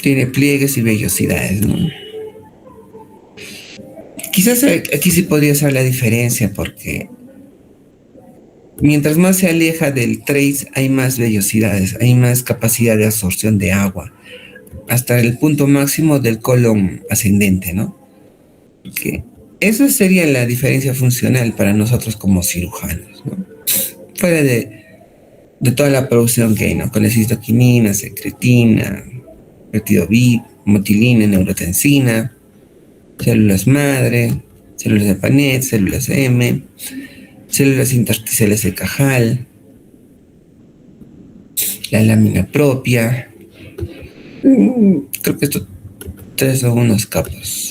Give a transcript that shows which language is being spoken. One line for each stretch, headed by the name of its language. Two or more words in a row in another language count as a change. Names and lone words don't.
Spanish: tiene pliegues y vellosidades, ¿no? Quizás aquí sí podría ser la diferencia porque mientras más se aleja del trace hay más vellosidades, hay más capacidad de absorción de agua, hasta el punto máximo del colon ascendente, ¿no? Que esa sería la diferencia funcional para nosotros como cirujanos, ¿no? Fuera de toda la producción que hay, ¿no? Colecistoquinina, secretina, peptidobip, motilina, neurotensina, células madre, células de Panet, células M, células intersticiales de Cajal, la lámina propia. Creo que estos tres son unos capos.